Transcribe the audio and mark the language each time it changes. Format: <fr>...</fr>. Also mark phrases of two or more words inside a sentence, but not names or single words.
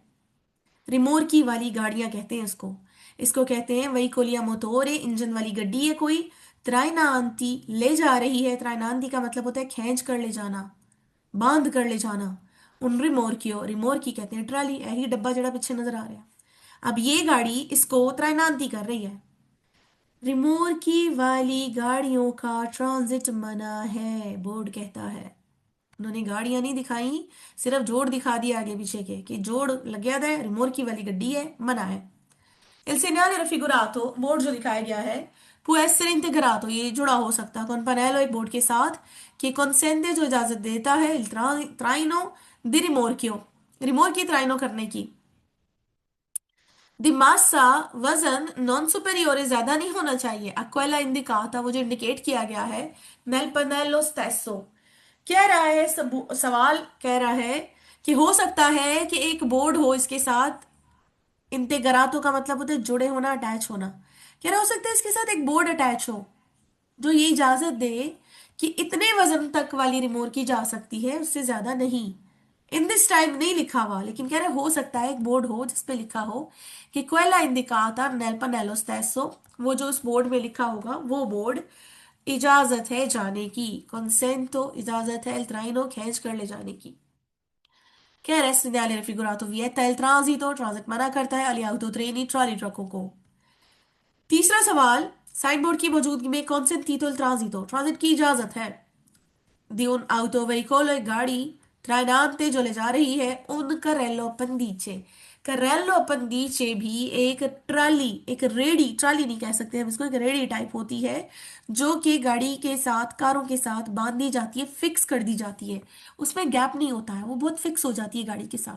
<hi>रिमोरकी वाली गाड़ियां कहते हैं इसको, इसको कहते हैं वही कोलिया मोटोरे, इंजन वाली गड्डी है कोई, त्राइनांती ले जा रही है, त्राइनांती का मतलब होता है खींच कर ले जाना, बांध कर ले जाना,</hi> <it>un rimorchio,</it> <hi>रिमोरकी कहते हैं ट्राली, यही डब्बा जरा पीछे नजर आ रहा है, अब ये गाड़ी इसको त्राइनांती कर रही है। रिमोरकी वाली गाड़ियों का ट्रांजिट मना है, बोर्ड कहता है। उन्होंने गाड़ियां नहीं दिखाई, सिर्फ जोड़ दिखा दिया आगे पीछे के कि जोड़ लग गया था, रिमोरकी वाली गड्डी है, मना है।</hi> <it>Il segnale raffigurato,</it> <hi>बोर्ड जो दिखाया गया है,</hi> <it>può essere integrato,</it> <hi>ये जुड़ा हो सकता है</hi> <it>con pannello</it> <hi>एक बोर्ड के साथ, कि consente जो इजाजत देता है</hi> <it>il traino di rimorchio,</it> <hi>रिमोरकी ट्राइनो करने की,</hi> <it>di massa</it> <hi>वजन</hi> <it>non superiore</it> <hi>ज्यादा नहीं होना चाहिए,</hi> <it>quella indicata</it> <hi>वो जो इंडिकेट किया गया है,</hi> <it>nel pannello stesso</it> <hi>कह रहा है सवाल कह रहा है कि हो सकता है कि एक बोर्ड हो इसके साथ, इंटेग्रातो का मतलब होता है जुड़े होना, अटैच होना। कह रहा हो सकता है इसके साथ एक बोर्ड अटैच हो जो ये इजाजत दे कि इतने वजन तक वाली रिमोट की जा सकती है, उससे ज्यादा नहीं।</hi> <en>in this time</en> <hi>नहीं लिखा हुआ, लेकिन कह रहे हो सकता है एक बोर्ड हो जिसपे लिखा हो कि</hi> <it>quella indicata nel pannello stesso,</it> <hi>वो जो उस बोर्ड में लिखा होगा वो बोर्ड इजाजत है जाने की, कंसेंटो इजाजत है,</hi> <it>il traino</it> <hi>खींच कर ले जाने की। कह रहे</hi> <it>segnale raffigurato vieta il transito,</it> <hi>ट्रांजिट मना करता है</hi> <it>agli autotreni</it> <hi>ट्रॉली ट्रकों को। तीसरा सवाल,</hi> <en>sign board</en> <hi>की मौजूदगी में</hi> <it>consentito il transito,</it> <hi>ट्रांजिट की इजाजत है।</hi> <it>di un autoveicolo</it> <hi>एक गाड़ी ट्राइनांते जो ले जा रही है</hi> <it>un carrello appendice. carrello appendice</it> <hi>भी एक ट्राली, एक रेडी, ट्राली नहीं कह सकते हम इसको, एक रेडी टाइप होती है जो कि गाड़ी के साथ, कारों के साथ बांधी जाती है, फिक्स कर दी जाती है, उसमें गैप नहीं होता है, वो बहुत फिक्स हो जाती है गाड़ी के साथ।</hi>